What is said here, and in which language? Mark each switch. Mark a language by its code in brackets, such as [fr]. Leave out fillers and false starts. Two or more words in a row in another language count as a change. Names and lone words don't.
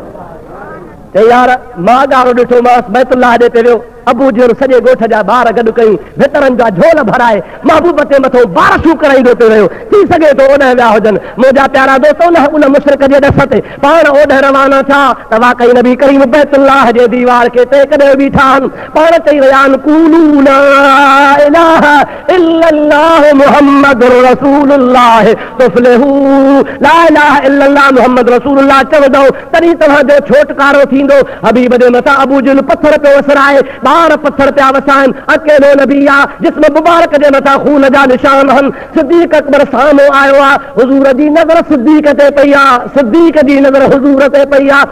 [sd] चई यार मां ॻाढ़ो ॾिठोमांसि, बैतुल्लाह ॾे ते वियो, अबू जहल सॼे ॻोठ जा ॿार गॾु कई, भितरनि जा झोल भराए महबूब ते मथो बारिशूं कराईंदो पियो रहियो। थी सघे थो ओॾे विया हुजनि। मुंहिंजा प्यारा दोस्त उन मुशरिक जे ॾस ते पाण ओॾे रवाना थिया त वाकई नबी करीम बैतुल्लाह जे दीवार खे ते कॾहिं बीठा आहिनि। पाण चई रहिया आहिनि [ar] قولوا لا إله إلا الله محمد رسول الله تفلحوا. لا إله إلا الله محمد رسول الله [sd] चवंदो तॾहिं तव्हांजो छोटकारो थींदो। हबीब जे मथां अबू जहल पत्थर पियो वसराए, ॿार पत्थर पिया वसाइनि, अकेलो नबी आहे, जिस्म मुबारक जे मथां खून जा निशान आहिनि। सिद्दीक़ अकबर साम्हूं आयो आहे, हुज़ूर जी नज़र सिद्दीक़ ते पई आहे, सिद्दीक़ जी नज़र हुज़ूर ते पई आहे।